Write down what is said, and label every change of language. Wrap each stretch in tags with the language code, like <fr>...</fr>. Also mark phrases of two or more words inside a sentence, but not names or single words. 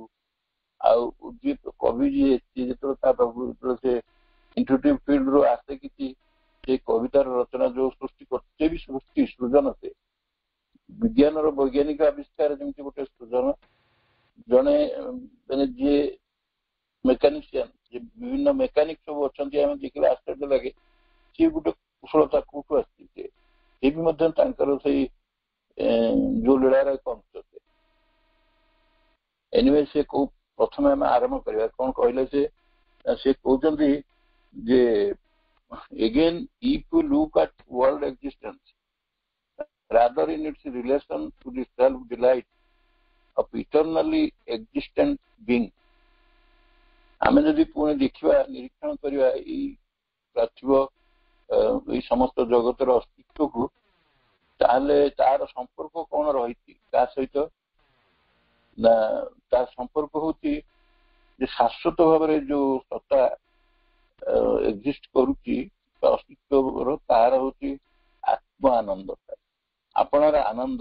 <or>ଆଉ କବି ଯିଏ ଯେତେବେଳେ ତା ପାଖକୁ ଯେତେବେଳେ ସେ</or> <en>intuitive field</en> <or>ଆସେ କିଛି, ସେ କବିତାର ରଚନା ଯୋଉ ସୃଷ୍ଟି କରୁଛି ବି ସୃଷ୍ଟି ସୃଜନ, ସେ ବିଜ୍ଞାନର ବୈଜ୍ଞାନିକ ଆବିଷ୍କାର ଯେମିତି ଗୋଟେ ସୃଜନ, ଜଣେ ମାନେ ଯିଏ ମେକାନିସିଆନ, ଯେ ବିଭିନ୍ନ ମେକାନିକ ସବୁ ଅଛନ୍ତି, ଆମେ ଦେଖିଲେ ଆଶ୍ଚର୍ଯ୍ୟ ଲାଗେ ସିଏ ଗୋଟେ କୁଶଳତା କୋଉଠୁ ଆସିଛି। ସେ ବି ମଧ୍ୟ ତାଙ୍କର ସେଇ ଯୋଉ ଲୀଳାର ଏକ ଅଂଶ। ଏନିୱେ ସେ କୋଉ ପ୍ରଥମେ ଆମେ ଆରମ୍ଭ କରିବା କଣ କହିଲେ, ସେ କହୁଛନ୍ତି ଯେ</or> <en>again if you look at world existence rather in its relation to the self delight of eternally existent being,</en> <or>ଆମେ ଯଦି ପୁଣି ଦେଖିବା, ନିରୀକ୍ଷଣ କରିବା ଏଇ ପାର୍ଥିବ ଏଇ ସମସ୍ତ ଜଗତର ଅସ୍ତିତ୍ୱକୁ, ତାହେଲେ ତାର ସମ୍ପର୍କ କଣ ରହିଛି ତା ସହିତ? ନା ତାର ସମ୍ପର୍କ ହଉଛି ଯେ ଶାଶ୍ୱତ ଭାବରେ ଯୋଉ ସତ୍ତା ଏକ୍ଜିଷ୍ଟ କରୁଛି ଅସ୍ତିତ୍ୱର, ତାର ହଉଛି ଆତ୍ମ ଆନନ୍ଦ, ଆପଣାର ଆନନ୍ଦ।</or>